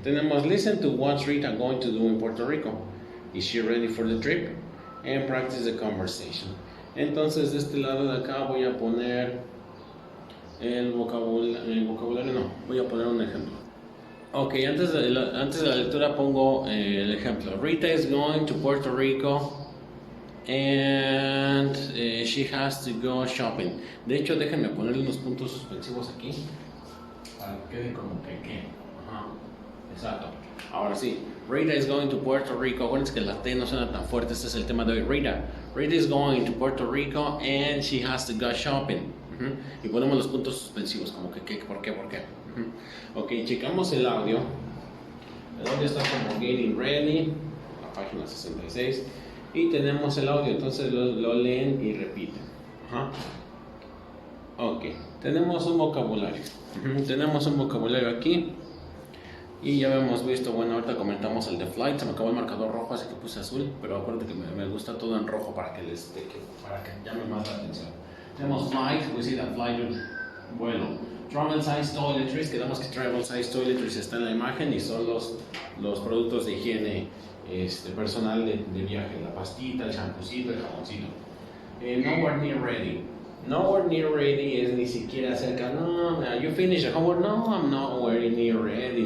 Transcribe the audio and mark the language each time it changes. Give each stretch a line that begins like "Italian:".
English: Tenemos listen to what's Rita going to do in Puerto Rico. Is she ready for the trip? And practice the conversation.
Spanish: Entonces de este lado de acá voy a poner el vocabulario, no, voy a poner un ejemplo. Ok, antes de la lectura pongo el ejemplo.
English: Rita is going to Puerto Rico and she has to go shopping.
Spanish: De hecho, déjenme ponerle unos puntos suspensivos aquí para que quede como que. Ajá, exacto. Ahora sí, Rita is going to Puerto Rico. Acuérdense que la T no suena tan fuerte. Este es el tema de hoy. Rita is going to Puerto Rico and she has to go shopping. Y ponemos los puntos suspensivos como que, ¿por qué? Ok, checamos el audio. El audio está como getting ready, la página 66. Y tenemos el audio, entonces lo leen y repiten. Ok, tenemos un vocabulario. Tenemos un vocabulario aquí. Y ya hemos visto, bueno, ahorita comentamos el de flight, se me acabó el marcador rojo, así que puse azul, pero acuérdate que me gusta todo en rojo para que para que llame más la atención. Tenemos flight, we see that flight, vuelo. Travel size toiletries, quedamos que travel size toiletries está en la imagen y son los productos de higiene personal de viaje, la pastita, el champucito, el jaboncito.
English: Nowhere near ready. Nowhere near ready es ni siquiera cerca. No, you finished your homework. No, I'm nowhere near ready.